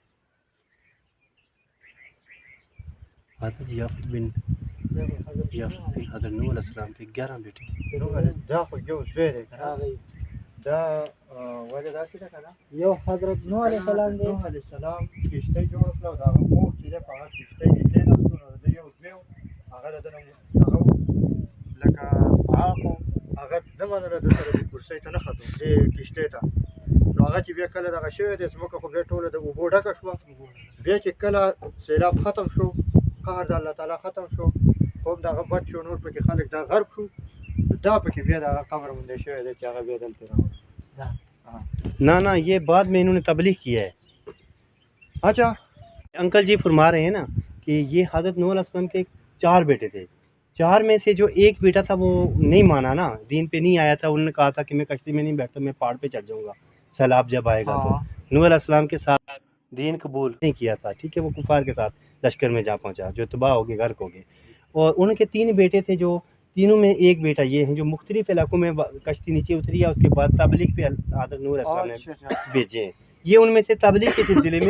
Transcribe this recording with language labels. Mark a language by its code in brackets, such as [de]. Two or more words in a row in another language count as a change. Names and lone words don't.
[ur] حضرت یافت بن حضرت نوح علیہ السلام کے 11 بیٹے تھے۔ [ps] یو حضرت نوح علیہ السلام دے، نوح علیہ السلام کشته جوړ کړه او د هغه مور چې دی په هغه کشته کې کېناستو، نو د یو زوی و، هغه د ده نه هغه لکه عاق و، هغه نه منله د سره دې کرسۍ ته نه ختو دې کشتۍ ته. نو هغه چې بیا کله دغه شوی دی، ځمکه خو بیا ټوله د اوبو ډکه شوه. بیا چې کله سیلاب ختم شو، قهر د الله تعالی ختم شو، خو هم د هغه بد شو، نور پکې خلک دا غرق شو، دا پکې بیا د هغه قبر موندی شوی دی چې هغه بیا دلته راوړی. [ur] نہ یہ بعد میں انہوں نے تبلیغ کیا ہے۔ اچھا انکل جی فرما رہے ہیں نا کہ یہ حضرت نوح علیہ السلام کے 4 بیٹے تھے، 4 میں سے جو ایک بیٹا تھا وہ نہیں مانا نا، دین پہ نہیں آیا تھا، انہوں نے کہا تھا کہ میں کشتی میں نہیں بیٹھتا، میں پہاڑ پہ چڑھ جاؤں گا سیلاب جب آئے گا تو۔ نوح علیہ السلام کے ساتھ دین قبول نہیں کیا تھا، ٹھیک ہے، وہ کفار کے ساتھ لشکر میں جا پہنچا، جو تباہ ہو گئے، غرق ہو گئے. اور ان کے 3 بیٹے تھے، جو تینوں میں ایک بیٹا یہ ہے جو مختلف علاقوں میں کشتی نیچے اتری ہے، اس کے بعد تبلیغ پہ حضرت نوح علیہ السلام نے अच्छा بھیجے ہیں. یہ ان میں سے تبلیغ کے سلسلے میں